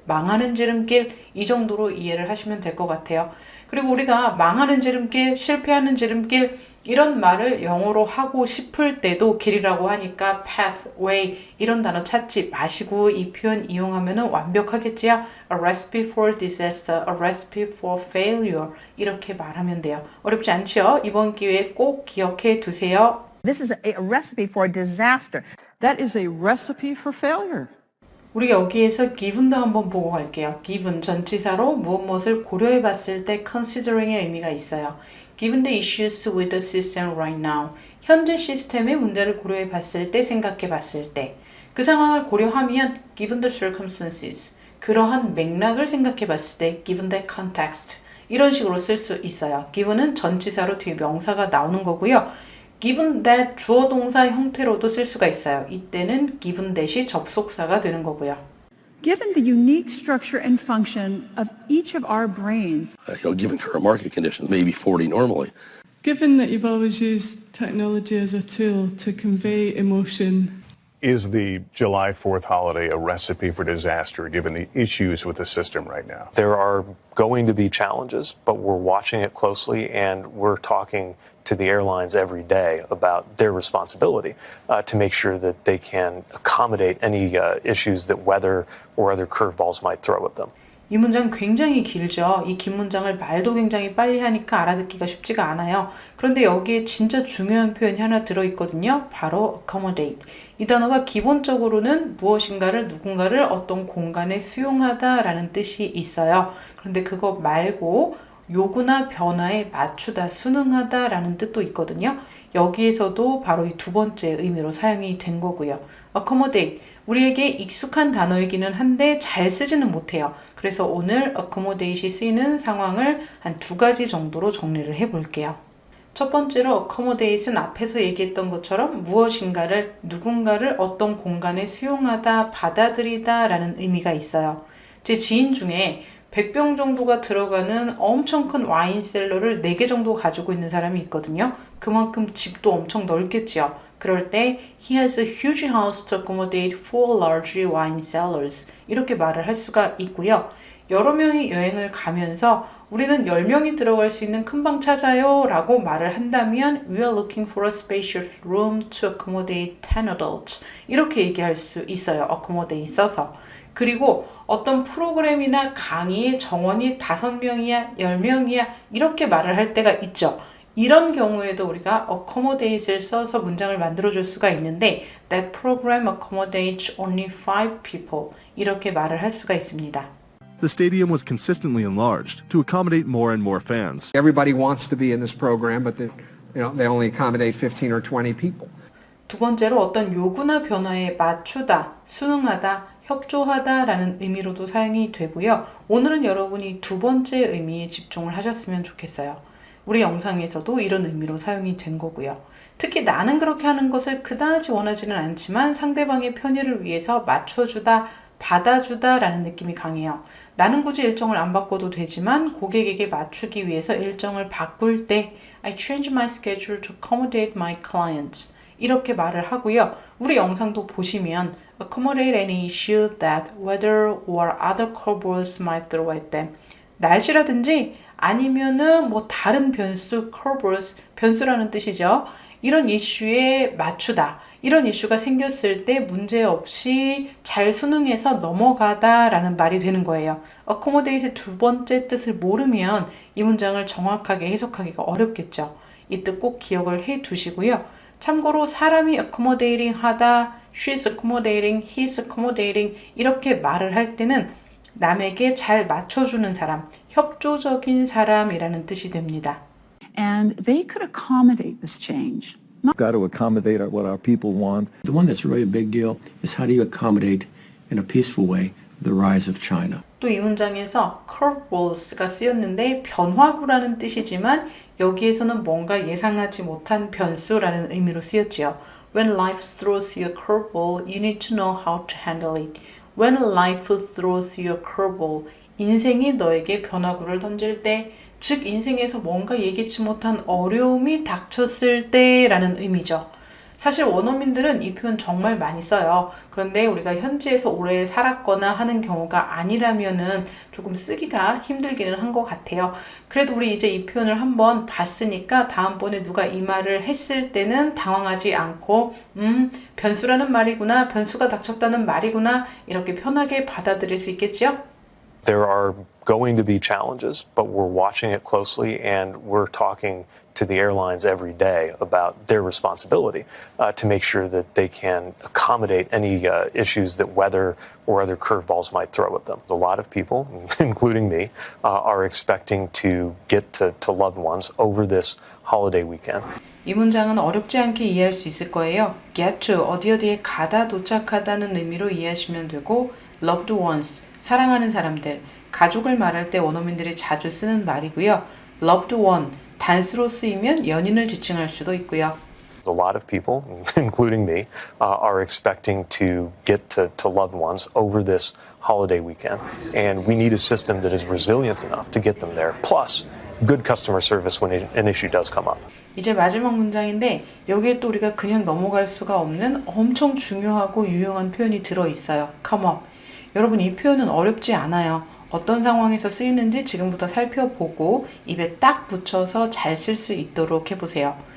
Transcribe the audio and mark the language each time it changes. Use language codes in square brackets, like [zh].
[ko] 망하는 지름길 이 정도로 이해를 하시면 될 것 같아요. 그리고 우리가 망하는 지름길, 실패하는 지름길 이런 말을 영어로 하고 싶을 때도 길이라고 하니까 path, way 이런 단어 찾지 마시고 이 표현 이용하면 완벽하겠지요. [en] A recipe for disaster, a recipe for failure [ko] 이렇게 말하면 돼요. 어렵지 않지요? 이번 기회에 꼭 기억해 두세요. [en] This is a recipe for disaster. That is a recipe for failure. [ko] 우리 여기에서 given도 한번 보고 갈게요. given 전치사로 무엇을 고려해 봤을 때 considering의 의미가 있어요. [en] Given the issues with the system right now. [ko] 현재 시스템의 문제를 고려해 봤을 때, 생각해 봤을 때. 그 상황을 고려하면 [en] given the circumstances. [ko] 그러한 맥락을 생각해 봤을 때 [en] given the context. [ko] 이런 식으로 쓸 수 있어요. given은 전치사로 뒤에 명사가 나오는 거고요. given that 주어 동사 형태로도 쓸 수가 있어요. 이때는 given that이 접속사가 되는 거고요. [en] Given the unique structure and function of each of our brains, given current market conditions, maybe 40 normally. Given that you've always used technology as a tool to convey emotion, Is the July 4th holiday a recipe for disaster given the issues with the system right now? There are going to be challenges, but we're watching it closely and we're talking to the airlines every day about their responsibility to make sure that they can accommodate any issues that weather or other curveballs might throw at them. [ko] 이 문장 굉장히 길죠. 이 긴 문장을 말도 굉장히 빨리 하니까 알아듣기가 쉽지가 않아요. 그런데 여기에 진짜 중요한 표현이 하나 들어있거든요. 바로 accommodate. 이 단어가 기본적으로는 무엇인가를 누군가를 어떤 공간에 수용하다라는 뜻이 있어요. 그런데 그거 말고 요구나 변화에 맞추다, 순응하다라는 뜻도 있거든요. 여기에서도 바로 이 두 번째 의미로 사용이 된 거고요. accommodate. 우리에게 익숙한 단어이기는 한데 잘 쓰지는 못해요. 그래서 오늘 accommodate이 쓰이는 상황을 한 두 가지 정도로 정리를 해볼게요. 첫 번째로 accommodate은 앞에서 얘기했던 것처럼 무엇인가를, 누군가를 어떤 공간에 수용하다, 받아들이다 라는 의미가 있어요. 제 지인 중에 100병 정도가 들어가는 엄청 큰 와인 셀러를 4개 정도 가지고 있는 사람이 있거든요. 그만큼 집도 엄청 넓겠지요. [en] 그럴 때 he has a huge house to accommodate 4 large wine cellars [ko] 이렇게 말을 할 수가 있고요. 여러 명이 여행을 가면서 우리는 10명이 들어갈 수 있는 큰 방 찾아요 라고 말을 한다면 [en] We are looking for a spacious room to accommodate 10 adults [ko] 이렇게 얘기할 수 있어요. accommodate 써서. 그리고 어떤 프로그램이나 강의의 정원이 5명이야, 10명이야 이렇게 말을 할 때가 있죠. 이런 경우에도 우리가 accommodate을 써서 문장을 만들어줄 수가 있는데 [en] That program accommodates only 5 people [ko] 이렇게 말을 할 수가 있습니다. [en] The stadium was consistently enlarged to accommodate more and more fans. Everybody wants to be in this program, but they only accommodate 15 or 20 people. [ko] 두 번째로 어떤 요구나 변화에 맞추다, 순응하다, 협조하다라는 의미로도 사용이 되고요. 오늘은 여러분이 두 번째 의미에 집중을 하셨으면 좋겠어요. 우리 영상에서도 이런 의미로 사용이 된 거고요. 특히 나는 그렇게 하는 것을 그다지 원하지는 않지만 상대방의 편의를 위해서 맞춰주다, 받아주다 라는 느낌이 강해요. 나는 굳이 일정을 안 바꿔도 되지만 고객에게 맞추기 위해서 일정을 바꿀 때 [en] I change my schedule to accommodate my clients [ko] 이렇게 말을 하고요. 우리 영상도 보시면 [en] accommodate any issue that weather or other curveballs might throw at them. [ko] 날씨라든지 아니면은 뭐 다른 변수, curveballs, 변수라는 뜻이죠. 이런 이슈에 맞추다. 이런 이슈가 생겼을 때 문제없이 잘 순응해서 넘어가다 라는 말이 되는 거예요. accommodate의 두 번째 뜻을 모르면 이 문장을 정확하게 해석하기가 어렵겠죠. 이 뜻 꼭 기억을 해 두시고요. 참고로 사람이 accommodating 하다, [en] she's accommodating, he's accommodating [ko] 이렇게 말을 할 때는 남에게 잘 맞춰주는 사람, 협조적인 사람이라는 뜻이 됩니다. [en] and they could accommodate this change. We've got to accommodate what our people want. The one that's really a big deal is how do you accommodate in a peaceful way the rise of China. [ko] 또 이 문장에서 curveballs가 쓰였는데 변화구라는 뜻이지만 여기에서는 뭔가 예상하지 못한 변수라는 의미로 쓰였지요. [en] When life throws you a curveball, you need to know how to handle it. When life throws you a curveball, [ko] 인생이 너에게 변화구를 던질 때, 즉 인생에서 뭔가 예기치 못한 어려움이 닥쳤을 때라는 의미죠. 사실 원어민들은 이 표현 정말 많이 써요. 그런데 우리가 현지에서 오래 살았거나 하는 경우가 아니라면은 조금 쓰기가 힘들기는 한 것 같아요. 그래도 우리 이제 이 표현을 한번 봤으니까 다음번에 누가 이 말을 했을 때는 당황하지 않고 변수라는 말이구나, 변수가 닥쳤다는 말이구나 이렇게 편하게 받아들일 수 있겠죠? [en] There are going to be challenges, but we're watching it closely and we're talking to the airlines every day about their responsibility to make sure that they can accommodate any issues that weather or other curveballs might throw at them. A lot of people, including me, are expecting to get to loved ones over this holiday weekend. [ko] 이 문장은 어렵지 않게 이해할 수 있을 거예요. get to, 어디에 가다, 도착하다는 의미로 이해하시면 되고 loved ones, 사랑하는 사람들, 가족을 말할 때 원어민들이 자주 쓰는 말이고요. loved one, 단수로 쓰이면 연인을 지칭할 수도 있고요. A lot of people, including me, are expecting to get to loved ones over this holiday weekend, and we need a system that is resilient enough to get them there, plus good customer service when an issue does come up. 이제 마지막 문장인데 여기에 또 우리가 그냥 넘어갈 수가 없는 엄청 중요하고 유용한 표현이 들어있어요. [en] come up. [ko] 여러분 이 표현은 어렵지 않아요. 어떤 상황에서 쓰이는지 지금부터 살펴보고 입에 딱 붙여서 잘 쓸 수 있도록 해보세요.